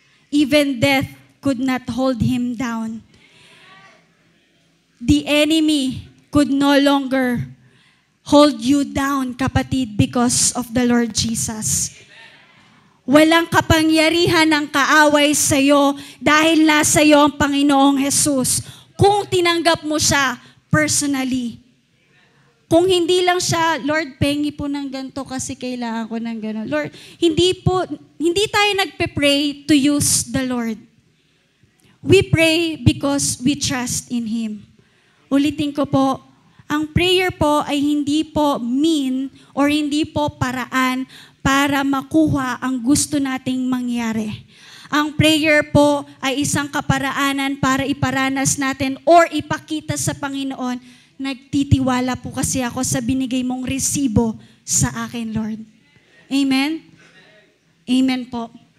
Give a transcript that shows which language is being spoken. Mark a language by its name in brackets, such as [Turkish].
[English] Even death could not hold him down. The enemy could no longer hold you down, kapatid, because of the Lord Jesus. [Filipino] Walang kapangyarihan ng kaaway sa iyo dahil nasa iyo ang Panginoong Jesus. Kung tinanggap mo siya personally. Kung hindi lang siya, Lord, pengi po ng ganito kasi kailangan ko ng gano'n. Lord, hindi tayo nagpe-pray [English] to use the Lord. We pray because we trust in Him. [Filipino] Ulitin ko po, ang prayer po ay hindi po mean or hindi po paraan para makuha ang gusto nating mangyari. Ang prayer po ay isang kaparaanan para iparanas natin or ipakita sa Panginoon, nagtitiwala po kasi ako sa binigay mong resibo sa akin, Lord. Amen? Amen po.